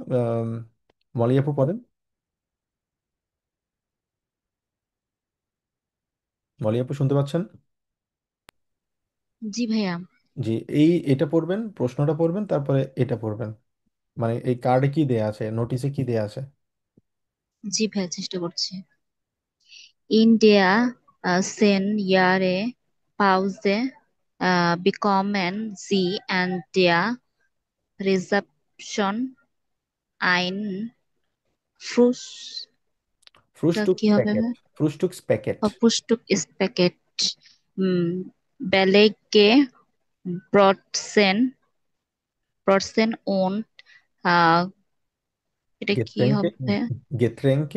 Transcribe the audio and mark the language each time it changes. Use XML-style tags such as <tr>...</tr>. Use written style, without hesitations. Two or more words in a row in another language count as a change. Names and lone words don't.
<bn>মলি আপু পড়েন। মলি আপু শুনতে পাচ্ছেন? জি ভাইয়া। জি। এটা পড়বেন, প্রশ্নটা পড়বেন, তারপরে এটা পড়বেন। মানে এই কার্ডে কি দেয়া আছে, নোটিশে কি দেয়া আছে? জি ভাইয়া, চেষ্টা করছি।</bn> <de>In der 10 Jahre Pause bekommen sie an der Rezeption ein Frühstück,</de> <bn>ফ্রুস্টুক কি হবে প্যাকেট, ভাইয়া?</bn> <de>Frühstück Paket. Frühstückspaket. হুম, belegte Brötchen Brötchen ohne আহ,</de> <bn>এটা কি গেট্রেংকে, হবে? গেট্রেংকে</bn>